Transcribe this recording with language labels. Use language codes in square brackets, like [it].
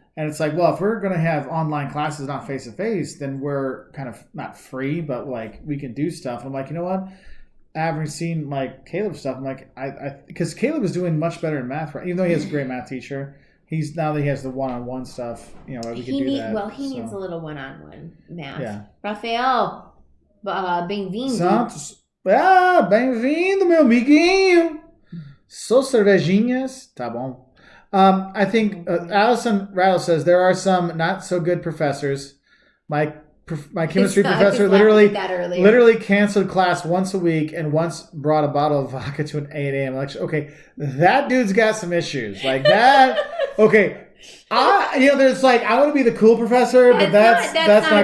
[en] And it's like, well, if we're going to have online classes, not face-to-face, then we're kind of not free, but like we can do stuff. I'm like, you know what? Having seen like Caleb's stuff, I'm like, because Caleb is doing much better in math, right? Even though he has a great math teacher, now that he has the one-on-one stuff, we can do that. Well, he needs a little one-on-one math. [pt] Yeah. Rafael, bem-vindo. Santos, bem-vindo, meu amiguinho. Sou cervejinhas, tá bom. [en] I think Allison Rattle says there are some not so good professors. My chemistry professor literally canceled class once a week and once brought a bottle of vodka to an 8 a.m. lecture. Okay, that dude's got some issues like that. Okay, there's like I want to be the cool professor, but that's not